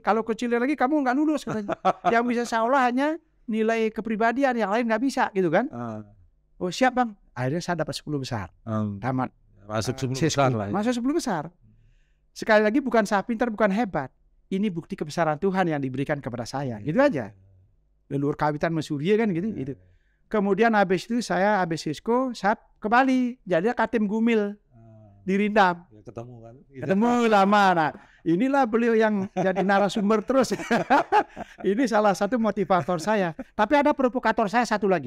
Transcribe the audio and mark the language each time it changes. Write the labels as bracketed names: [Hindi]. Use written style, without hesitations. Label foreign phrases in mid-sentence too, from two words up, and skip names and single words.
[Indonesian] Kalau kecilin lagi kamu nggak lulus katanya. Yang bisa saya olah hanya nilai kepribadian, yang lain nggak bisa gitu kan. Oh siap Bang. Akhirnya saya dapat 10 besar. Tamat. Masuk 10 besar lah. Masuk 10 besar. Sekali lagi bukan saya pintar, bukan hebat. Ini bukti kebesaran Tuhan yang diberikan kepada saya. Gitu aja. Leluhur kawitan mesurya kan gitu. Kemudian habis itu saya habis SESCO, saya ke Bali. Jadi Katim Gumil di Rindam. Ketemu kan? Ketemu lama. Nah, inilah beliau yang jadi narasumber terus. Ini salah satu motivator saya. Tapi ada provokator saya satu lagi.